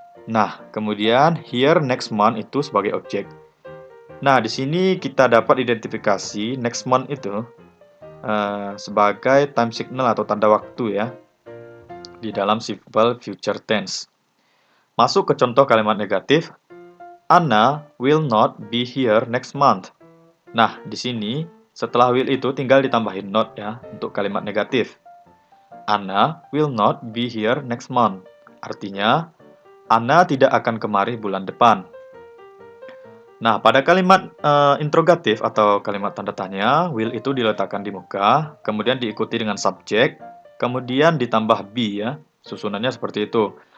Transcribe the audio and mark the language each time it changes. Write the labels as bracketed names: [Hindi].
[Indonesian] Nah, kemudian [English] here next month [Indonesian] itu sebagai objek. Nah, di sini kita dapat identifikasi next month itu sebagai time signal atau tanda waktu ya di dalam simple future tense. Masuk ke contoh kalimat negatif. [English] Anna will not be here next month. [Indonesian] Nah, di sini setelah will itu tinggal ditambahin not ya untuk kalimat negatif. [English] Anna will not be here next month. [Indonesian] Artinya, Anna tidak akan kemari bulan depan. Nah, pada kalimat interrogatif atau kalimat tanda tanya, will itu diletakkan di muka, kemudian diikuti dengan subjek, kemudian ditambah be ya, susunannya seperti itu.